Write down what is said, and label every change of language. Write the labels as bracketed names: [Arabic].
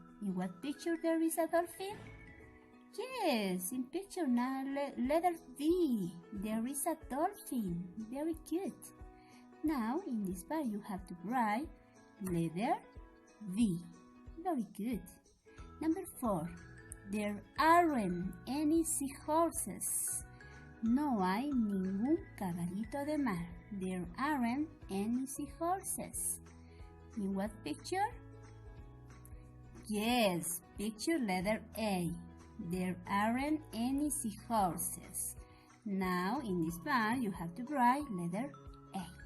[English] In what picture there is a dolphin? Yes, in picture now, letter V. There is a dolphin. Very good. Now, in this part, you have to write letter V. Very good. Number 4. There aren't any seahorses. [Spanish] No hay ningún caballito de mar. [English] There aren't any seahorses. In what picture? Yes, picture letter A. There aren't any seahorses. Now, in this part, you have to write letter A.